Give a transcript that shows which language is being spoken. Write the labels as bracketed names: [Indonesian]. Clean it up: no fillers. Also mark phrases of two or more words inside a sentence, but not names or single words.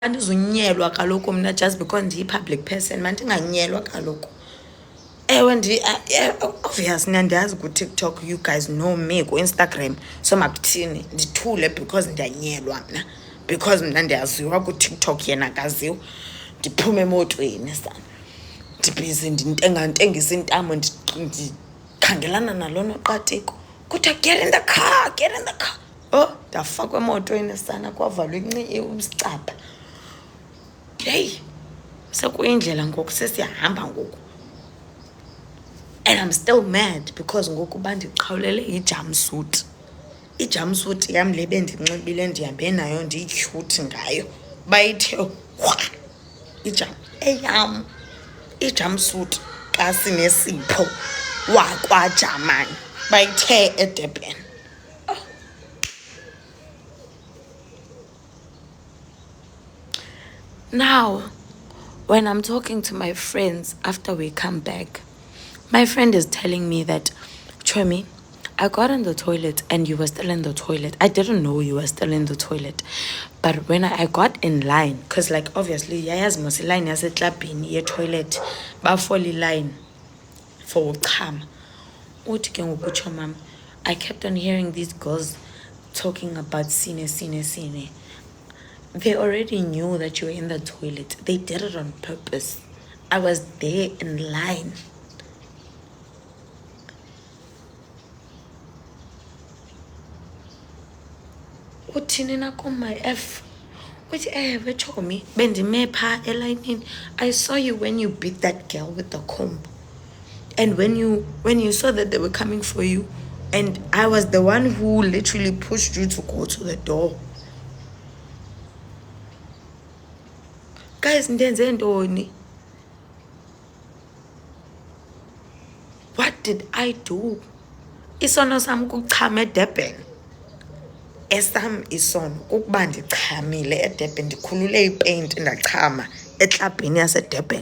[Xhosa] Andizunyelwa kaloku mna [English] just because [Xhosa] ndiyi-public person, mandinganyelwa kaloku. Ewe obviously ndiyazi kuTikTok, [English] you guys know me, [Xhosa] ku-Instagram, so makuthini ndithule because ndiyanyelwa mna, because mna ndiyaziwa kuTikTok yena akaziwa. Ndiphume emotweni sana, ndibhizi ndintengantengisa intamo, ndikhangelana nalona qatiko, kuthiwa [English] get in the car, get in the car. [Xhosa] Oh, ndafakwa emotweni sana, kwavalwa usicapha. Hey, sekuyindlela ngoku, sesiyahamba ngoku. [English] And I'm still mad because [Xhosa] ngoku bandiqhawulele i-jumpsuit. I-jumpsuit yam le bendinxibile ndihambe nayo ndiyi-cute ngayo, bayithe eyam i-jumpsuit kaSinesipho wakwaJamani bayithe eDurban. [English] Now, when I'm talking to my friends after we come back, my friend is telling me that, Chomi, I got in the toilet and you were still in the toilet. I didn't know you were still in the toilet. But when I got in line, because like obviously, [Xhosa] yayazi mos line yaseklabhini ye-toilet, bafole line for uchama. Uthi ke ngoku utsho mama, [English] I kept on hearing these girls talking about Sine. They already knew that you were in the toilet. They did it on purpose. I was there in line. [Xhosa] Uthini na [English] my F? [Xhosa] Which Chomi, bendime pha elayinini. [English] I saw you when you beat that girl with the comb. And when you saw that they were coming for you, and I was the one who literally pushed you to go to the door. Guys, [Xhosa] ndenze ntoni? [English] What did I do? [Xhosa] Isono sam kuchama eDurban. Esam isono kukuba ndichamile eDurban, ndikhulule ipaint ndachama eklabhini yaseDurban.